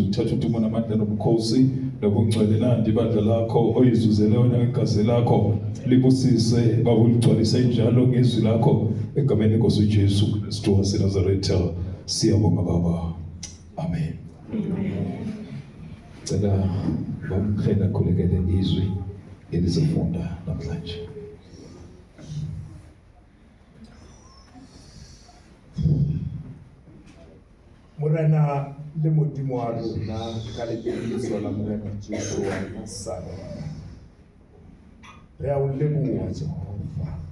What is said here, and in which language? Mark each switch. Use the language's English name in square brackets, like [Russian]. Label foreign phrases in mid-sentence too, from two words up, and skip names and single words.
[Zulu] Kuthatha udumo namandla nobukhosi nobungcwele nandi ibandla lakho oyizuzele wena ngegazi lakho, libusise Baba, uligcwalise njalo ngezwi lakho egameni lenkosi uJesu Kristu waseNazaretha. Siyabonga Baba, amen. Cela bamkhela khulekele izwi elizofunda namhlanje. [Southern Sotho] Morena le modimo wa rona ka lebitso la Morena Jesu wa Nazareth, re a o leboha Jehova